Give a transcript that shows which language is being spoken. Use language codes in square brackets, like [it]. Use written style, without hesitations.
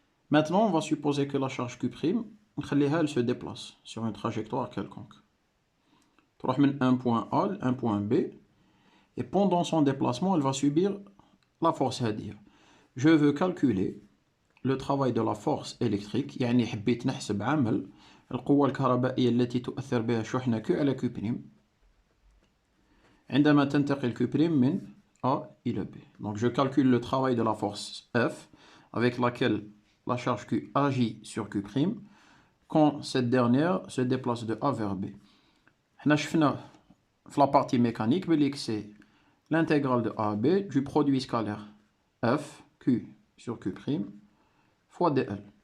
[fr] Maintenant, on va supposer que la charge Q', elle se déplace sur une trajectoire quelconque. [ar] تروح من [fr] un point A à un point B. Et pendant son déplacement, elle va subir la force هذه. Je veux calculer le travail de la force électrique. [ar] يعني حبيت نحسب عمل القوة الكهربائية التي تؤثر بها شحنة Q على Q'. عندما تنتقل Q' من A إلى B. [fr] Donc je calcule le travail de la force F avec laquelle la charge Q agit sur Q' quand cette dernière se déplace de A vers B. [ar] حنا شفنا في [fr] la partie mécanique بلي c'est l'intégrale de A à B du produit scalaire F, Q sur Q' fois dl.